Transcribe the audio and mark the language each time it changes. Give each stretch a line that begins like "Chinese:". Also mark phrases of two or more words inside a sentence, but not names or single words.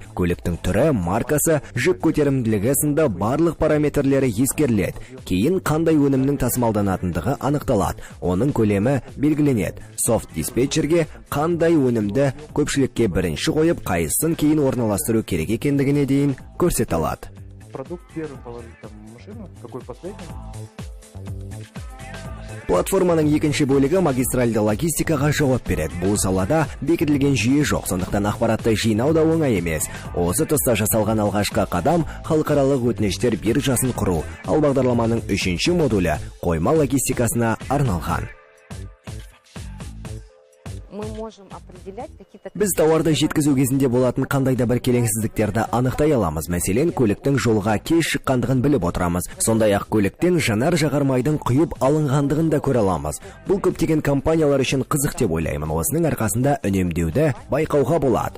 Kazakh: Көліктің түрі, маркасы, жүк көтерімділігі сынды барлық параметрлері ескеріледі. Кейін қандай өнімнің тасымалданатындығы анықталады. Оның көлемі белгіленеді. Софт диспетчерге қандай өнімді көпшілікке бірінші қойып, қайсысын кейін орналастыру керек екендігіне дейін көрсете алады.
Russian: Продукт первым положить там в машину, какой последний.
Kazakh: Платформаның екінші бөлігі магистральды логистикаға жауап береді. Бұл салада бекітілген жүйе жоқ, сондықтан ақпаратты жинау да оңай емес. Осы тұста жасалған алғашқы қадам халықаралық өтініштер биржасын құру, ал бағдарламаның 3-ші модулі қойма логистикасына арналған.
Russian: Мы можем определять какие-то...
Kazakh: Біз тауарды жеткізу кезінде болатын қандай да бір келеңсіздіктерді анықтай аламыз. Мәселен, көліктің жолға кеш шыққандығын біліп отырамыз. Сондай-ақ көліктен жанар-жағармайдың құйып алынғандығын да көре аламыз. Бұл көптеген компаниялар үшін қызық деп ойлаймын. Осының арқасында үнемдеуді байқауға болады.